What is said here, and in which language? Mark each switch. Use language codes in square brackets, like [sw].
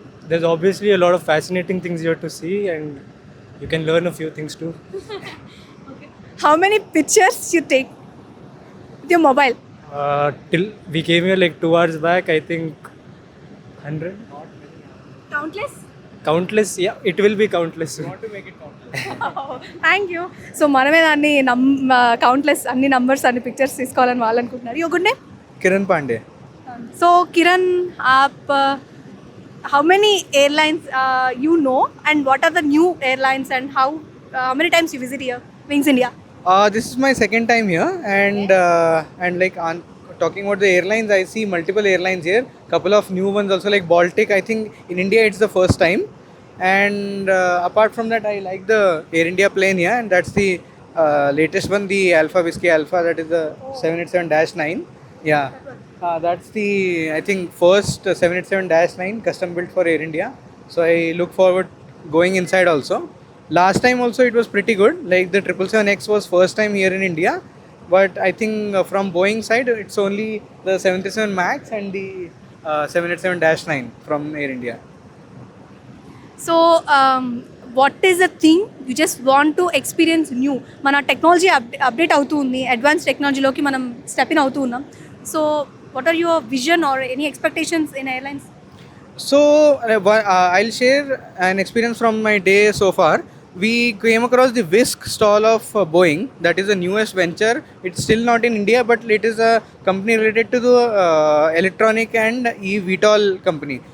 [en] There's obviously a lot of fascinating things here to see and you can learn a few things too. Okay. How many pictures you take with your mobile? Till we came here like 2 hours back, I think 100. Countless, yeah, it will be countless. Want to make it countless. Thank you. [te] So మనమే దాన్ని countless అన్ని numbers అన్ని pictures తీసుకోవాలని వాళ్ళు అనుకుంటున్నారు. [en] Your good name? [hi] किरण Pandey. [en] so Kiran, [hi] आप [en] how many airlines you know and what are the new airlines and how many times you visit here Wings India? This is my second time here and like on talking about the airlines, I see multiple airlines here, couple of new ones also like Baltic. I think in India it's the first time and apart from that I like the Air India plane here and that's the latest one, the Alpha Whiskey Alpha, that is the 787-9. Yeah, that's the, I think, first 787-9 custom built for Air India. So I look forward going inside also. Last time also it was pretty good. Like the 777X was first time here in India, but I think from Boeing side it's only the 737 Max and the 787-9 from Air India. So what is the thing you just want to experience new? [te] మన technology update అవుతూ ఉంది, advance టెక్నాలజీలోకి మనం step in అవుతూ ఉన్నాం. [en] So what are your vision or any expectations in airlines? So I'll share an experience from my day so far. We came across the Whisk stall of Boeing. That is the newest venture. It's still not in India, but it is a company related to the electronic and eVTOL company.